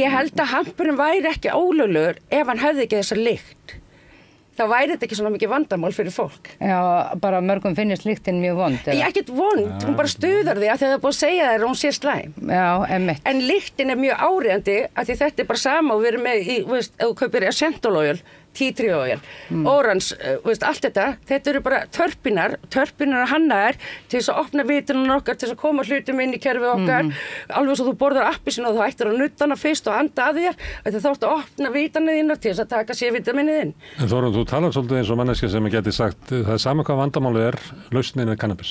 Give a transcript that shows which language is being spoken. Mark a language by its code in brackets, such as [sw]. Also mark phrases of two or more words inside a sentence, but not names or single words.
[is] Ég held að hampurinn væri ekki ólöglegur ef hann hefði ekki þessa lykt. Þá væri þetta ekki svona mikið vandamál fyrir fólk. Já, bara mörgum finnist lyktin mjög vond. Ekkert vond, hún bara stuðar því að það er búið að segja þér og hún sé slæm. Já, einmitt. En lyktin er mjög áríðandi að því þetta er bara sama og við erum með ef þú kaupir essential-oil, [en] tea tree oil, [is] orange, allt þetta eru bara törpinar hannaðar til þess að opna vitunum okkar, til þess að koma hlutum inn í kerfið okkar, alveg svo þú borðar appelsínu og þú ættir að nutta hana fyrst og anda að þér, þá ertu að opna vitanið þínar til þess að taka C-vitaminið inn. En Þórunn, þú talar svolítið eins og manneskja sem geti sagt, það er sama hvað vandamálið er, lausnin er kannabis.